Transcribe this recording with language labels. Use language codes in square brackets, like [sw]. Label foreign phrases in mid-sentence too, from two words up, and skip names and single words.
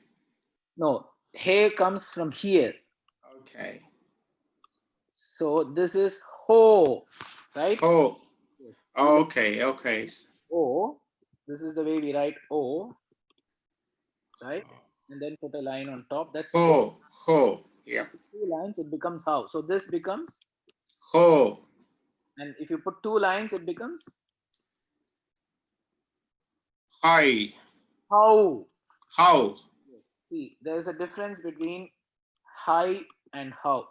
[en] No, hey comes from here. Okay. So this is ho, right? Ho. Yes. Okay, okay. O. This is the way we write O, right? And then put a line on top. That's O. Ho. Ho. Yep. Two lines, it becomes how. So this becomes, Ho. and if you put two lines, it becomes Hi. how. How. See, there's a difference between high and how.